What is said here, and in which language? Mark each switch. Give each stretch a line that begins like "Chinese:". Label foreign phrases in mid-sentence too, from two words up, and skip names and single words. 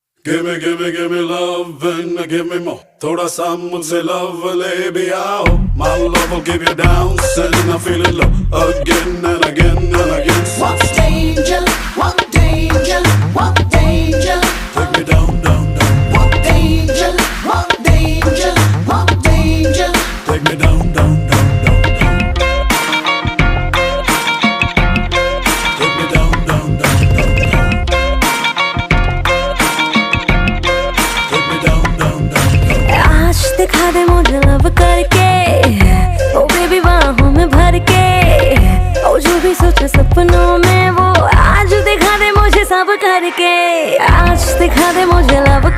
English: Give me love and give me more.
Hindi: थोड़ा सा मुझसे love ले भी आओ.
English: My love will give you downs and I'm feeling low again and again and again. What danger, what danger, what danger. Take me down, down, down. What danger, what danger, what danger. Take me down, down, down, down, down. Take me down, down, down, down, down. Take me down, down, down, down.
Hindi: आज दिखा दे मुझे लव करके,
English: oh baby
Hindi: बाहों में भर के, ओ जो भी सोचा सपनों में वो आज दिखा दे मुझे सब करके, आज दिखा दे मुझे